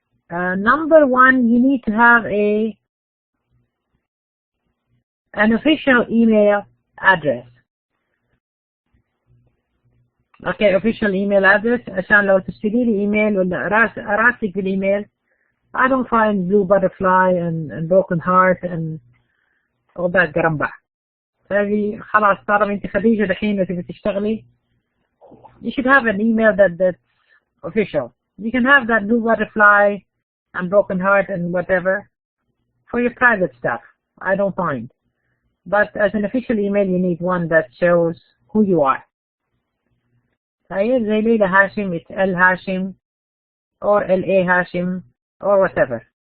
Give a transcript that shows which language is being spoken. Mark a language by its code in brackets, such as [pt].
[en] Number one, you need to have an official email address. Okay, official email address. [ar] عشان لو تشتري لي ايميل ولا اراسلك بالايميل, [en] I don't find blue butterfly and broken heart and all that [ar] قرنبع. فهذه خلاص طالما انت خديجة دحين وتبي تشتغلي, [en] you should have an email that's official. You can have that blue butterfly and broken heart and whatever for your private stuff. I don't mind. But as an official email, you need one that shows who you are. [ar] زي [en] ليلى هاشم, it's L Hashim or LA Hashim or whatever.